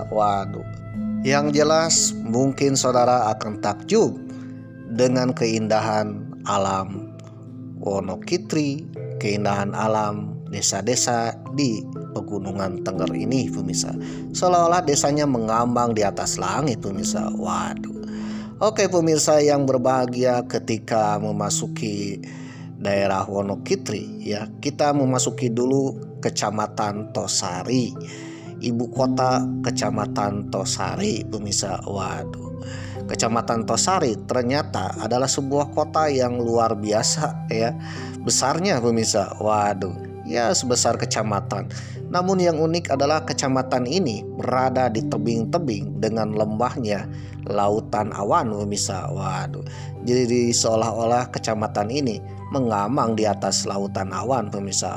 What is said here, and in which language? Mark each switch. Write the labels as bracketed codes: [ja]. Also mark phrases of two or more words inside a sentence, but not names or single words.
[id] Waduh, yang jelas mungkin saudara akan takjub dengan keindahan alam Wonokitri, keindahan alam desa-desa di Pegunungan Tengger ini pemirsa. Seolah-olah desanya mengambang di atas langit pemirsa. Waduh. Oke pemirsa yang berbahagia, ketika memasuki daerah Wonokitri ya, kita memasuki dulu Kecamatan Tosari, ibu kota Kecamatan Tosari pemirsa. Waduh, Kecamatan Tosari ternyata adalah sebuah kota yang luar biasa ya, besarnya pemirsa. Waduh, ya sebesar kecamatan. Namun yang unik adalah kecamatan ini berada di tebing-tebing dengan lembahnya lautan awan pemirsa. Waduh, jadi seolah-olah kecamatan ini mengamang di atas lautan awan pemirsa.